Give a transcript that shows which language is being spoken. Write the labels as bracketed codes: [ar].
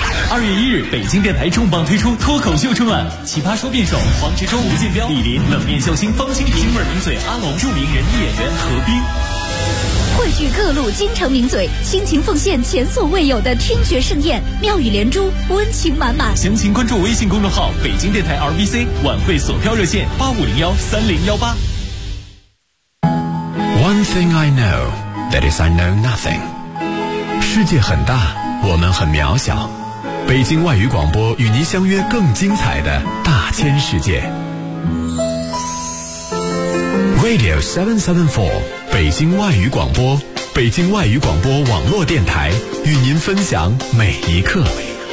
[zh] 2月1日，北京电台重磅推出脱口秀春晚，奇葩说辩手黄执中、吴建彪、李林、冷面笑星方清平、味名嘴阿龙、著名人艺演员何冰，汇聚各路京城名嘴，亲情奉献前所未有的听觉盛宴，妙语连珠，温情满满。详情关注微信公众号北京电台 RBC 晚会索票热线8501-3018。 [en] One thing I know that is I know nothing。 [zh] 世界很大，我们很渺小。北京外语广播与您相约更精彩的大千世界 Radio 774北京外语广播北京外语广播网络电台与您分享每一刻每